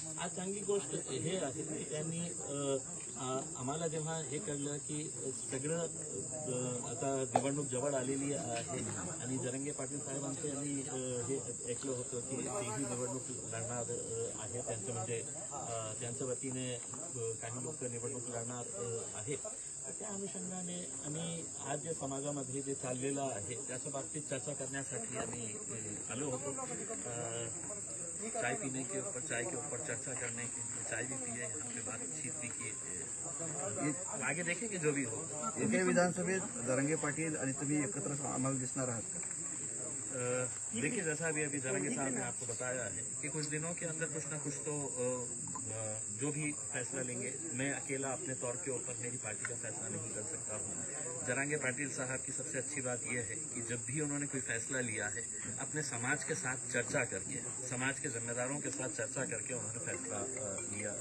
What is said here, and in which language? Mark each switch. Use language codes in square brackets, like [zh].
[mr] आज चांगली गोष्ट हे आहे की त्यांनी आम्हाला जेव्हा हे कळलं की सगळं आता निवडणूक जवळ आलेली आहे आणि जरांगे पाटील साहेबांचे आणि हे ऐकलं होतं की तेही निवडणूक लढणार आहे, त्यांचं म्हणजे त्यांच्या वतीने काही लोक निवडणूक लढणार आहे, त्या अनुषंगाने आम्ही आज जे समाजामध्ये जे चाललेलं आहे त्याच्या बाबतीत चर्चा करण्यासाठी आम्ही आलो होतो. [hi] चाय पीने के ऊपर, चाय के ऊपर चर्चा करने के लिए चाय भी पिए, यहाँ पे बातचीत भी की, आगे देखेंगे जो भी हो. [mr] येत्या विधानसभेत जरांगे पाटील आणि तुम्ही एकत्र आम्हाला दिसणार आहात का? [hi] देखिए, जैसा अभी जरांगे साहब ने आपको बताया है कि कुछ दिनों के अंदर कुछ ना कुछ तो जो भी फैसला लेंगे, मैं अकेला अपने तौर के ऊपर मेरी पार्टी का फैसला नहीं कर सकता हूँ. जरांगे पाटिल साहब की सबसे अच्छी बात यह है कि जब भी उन्होंने कोई फैसला लिया है अपने समाज के साथ चर्चा करके, समाज के जिम्मेदारों के साथ चर्चा करके उन्होंने फैसला लिया.